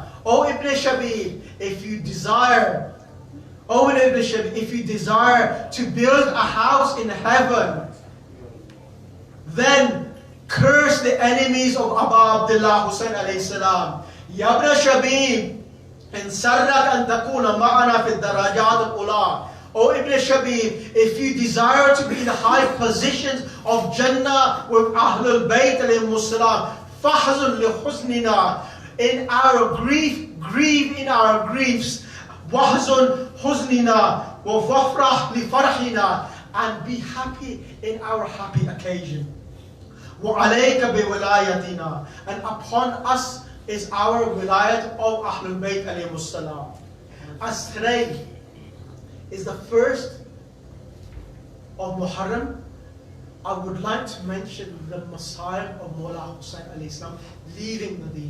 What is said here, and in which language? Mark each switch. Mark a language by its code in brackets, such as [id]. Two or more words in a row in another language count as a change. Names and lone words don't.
[en] Oh Ibn Shabib, if you desire, if you desire to build a house in heaven, then curse the enemies of Abu Abdullah Hussain [ar] عليه السلام. يا ابن شبيب، إن سرك أن تكون معنا في الدرجات العلى. [en] Oh Ibn Shabib, if you desire to be in the high positions of Jannah with [ar] أهل البيت عليه السلام, فاحزن لحزننا. [en] In our grief, grieve in our griefs. [ar] واحزن لحزننا وافرح لفرحنا. [en] And be happy in our happy occasion. [ar] وعليك بولايتنا. [en] And upon us is our wilayat of [ar] أهل البيت عليه السلام. [en] As today is the first of Muharram, I would like to mention the Masayib of Mawla Hussain [ar] عليه السلام [en] leaving Medina.